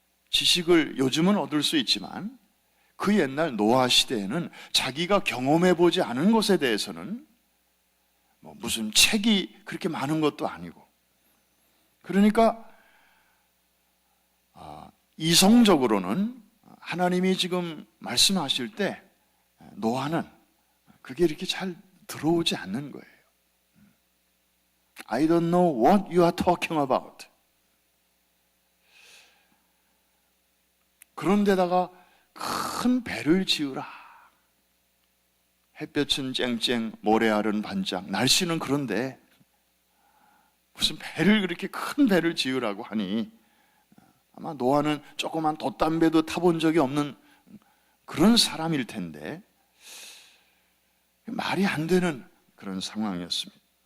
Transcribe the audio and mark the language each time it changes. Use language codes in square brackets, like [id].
[ko] 지식을 요즘은 얻을 수 있지만 그 옛날 노아 시대에는 자기가 경험해보지 않은 것에 대해서는 무슨 책이 그렇게 많은 것도 아니고, 그러니까 이성적으로는 하나님이 지금 말씀하실 때 노아는 그게 이렇게 잘 들어오지 않는 거예요. [en] I don't know what you are talking about. [ko] 그런데다가 큰 배를 지으라. 햇볕은 쨍쨍, 모래알은 반짝. 날씨는 그런데 무슨 배를, 그렇게 큰 배를 지으라고 하니, 아마 노아는 조그만 돛담배도 타본 적이 없는 그런 사람일 텐데 말이 안 되는 그런 상황이었습니다.